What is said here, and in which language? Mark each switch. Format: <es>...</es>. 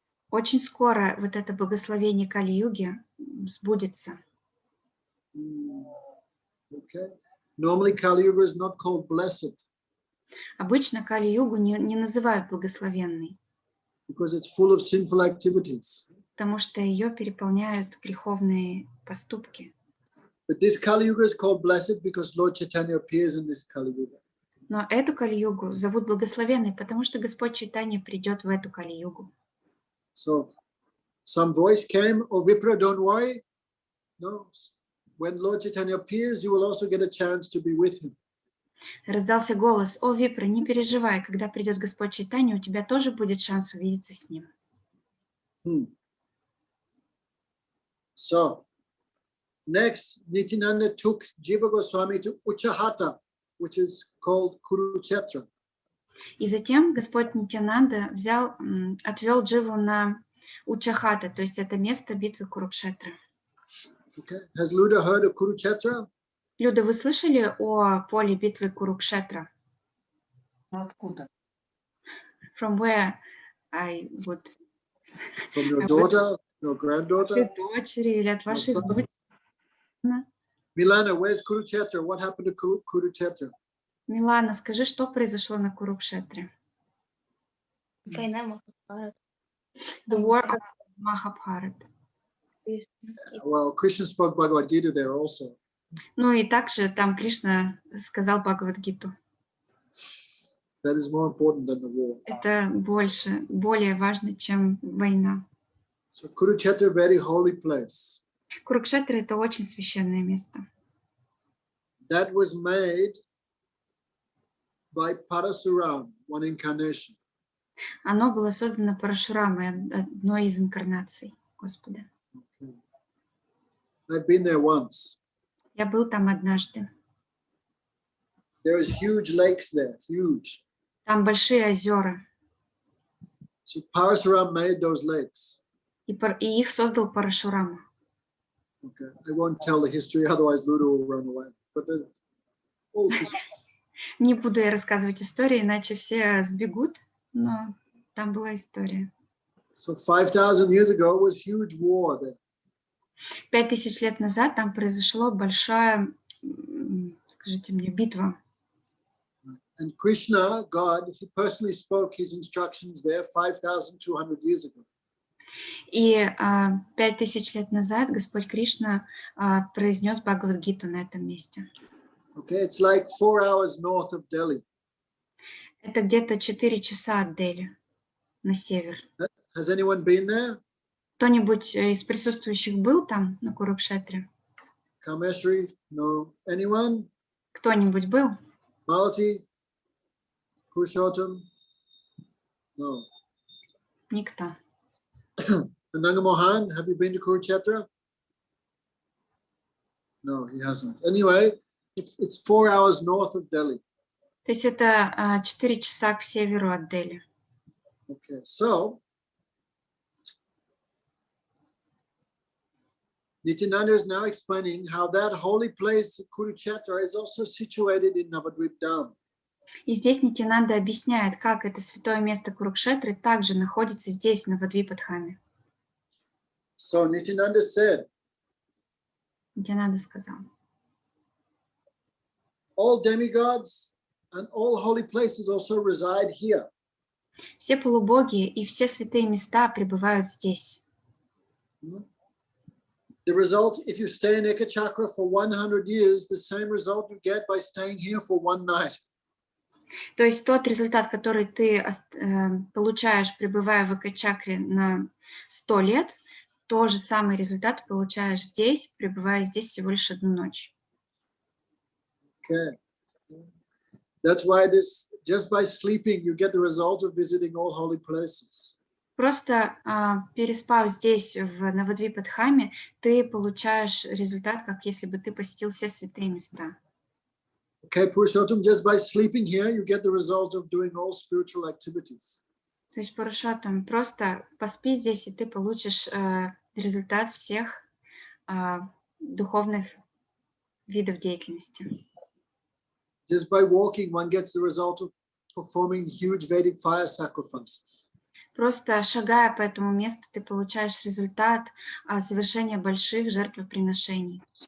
<ru>Очень скоро вот это благословение Кали-юги сбудется.</ru> <en>Okay. Normally, Kali-yuga is not called blessed.</en> <ru>Обычно Кали-югу не называют благословенной,</ru> <en>Because it's full of sinful activities.</en> <ru>потому что ее переполняют греховные поступки.</ru> <en>But this Kali-yuga is called blessed because Lord Chaitanya appears in this Kali-yuga.</en> <ru>Но эту Кали-югу зовут благословенной, потому что Господь Чайтанье придет в эту Кали-югу.</ru> <en>So, some voice came, "Oh, Vipra, don't worry. No, when Lord Chaitanya appears, you will also get a chance to be with him."</en> <ru>Раздался голос: «О, Випра, не переживай, когда придет Господь Чайтанье, у тебя тоже будет шанс увидеться с ним».</ru> <en>So, next, Nityananda took Jiva Goswami to Uchahata, which is called Kurukshetra.</en> <ru>И затем Господь Нитьянанда отвел Дживу на Учахата, то есть это место битвы Курукшетры.</ru> <en>Okay. Has Luda heard of Kuruksheta?</en> <ru>Люда, вы слышали о поле битвы Курукшетра? Откуда?</ru> <en>From where I would... From your daughter, your granddaughter?</en> <ru>От вашей дочери или от вашей дочери?</ru> <en>Milana, where's Kuruksheta? What happened to Kuruksheta?</en> <ru>Милана, скажи, что произошло на Курукшетре? Война Махапрабху.</ru> <en>The war of Mahabharata. Well, Krishna spoke Bhagavad Gita there also.</en> <ru>Ну и также там Кришна сказал Бхагавад-гиту.</ru> <en>That is more important than the war.</en> <ru>Это более важно, чем война.</ru> <en>So Kuruksheta, very holy place.</en> <ru>Курукшетра — это очень священное место.</ru> <en>That was made by Parasuram, one incarnation.</en> <ru>Оно было создано Парашурамой, одной из инкарнаций Господа.</ru> <en>Okay. I've been there once.</en> <ru>Я был там однажды.</ru> <en>There is huge lakes there, huge.</en> <ru>Там большие озера.</ru> <en>So Parasuram made those lakes.</en> <ru>И их создал Парашурама.</ru> <en>Okay. I won't tell the history, otherwise Ludo will run away. But the old history.</en> <ru>Не буду я рассказывать истории, иначе все сбегут, но там была история.</ru> <en>So 5,000 years ago was huge war there.</en> <ru>5000 лет назад там произошла большая, скажите мне, битва.</ru> <en>And Krishna, God, he personally spoke his instructions there 5,200 years ago.</en> <ru>И 5000 лет назад Господь Кришна произнес Бхагавад-гиту на этом месте.</ru> <en>Okay, it's like 4 hours north of Delhi.</en> <ru>Это где-то 4 часа от Дели, на север.</ru> <en>Has anyone been there?</en> <ru>Кто-нибудь из присутствующих был там, на Курукшетре?</ru> <en>Kameshri? No. Anyone?</en> <ru>Кто-нибудь был?</ru> <en>Malati? Purushottam? No.</en> <ru>Никто.</ru> <en>Ananga Mohan, have you been to Kuruksheta? No, he hasn't. Anyway, it's 4 hours north of Delhi.</en> <ru>То есть это 4 часа к северу от Дели.</ru> <en>Okay, so Nityananda is now explaining how that holy place, Kuruksheta, is also situated in Nabadvipam.</en> <ru>И здесь Нитьянанда объясняет, как это святое место Курукшетры также находится здесь, на Набадвипадхаме.</ru> <en>So Nityananda said,</en> <ru>Нитьянанда сказал:</ru> <en>all demigods and all holy places also reside here.</en> <ru>все полубоги и все святые места пребывают здесь.</ru> <en>The result, if you stay in Ekachakra for 100 years, the same result you get by staying here for one night.</en> <ru>То есть тот результат, который ты получаешь, пребывая в Экачакре на 100 лет, тот же самый результат получаешь здесь, пребывая здесь всего лишь одну ночь.</ru> <en>Okay. That's why just by sleeping, you get the result of visiting all holy places.</en> <ru>Просто переспав здесь, в Набадвипа-дхаме, ты получаешь результат, как если бы ты посетил все святые места.</ru> <en>Okay, Purushottam, just by sleeping here, you get the result of doing all spiritual activities.</en> <ru>То есть, Пурушоттам, просто поспи здесь, и ты получишь результат всех духовных видов деятельности.</ru> <en>Just by walking, one gets the result of performing huge Vedic fire sacrifices.</en> <ru>Просто шагая по этому месту, ты получаешь результат совершения больших жертвоприношений.</ru>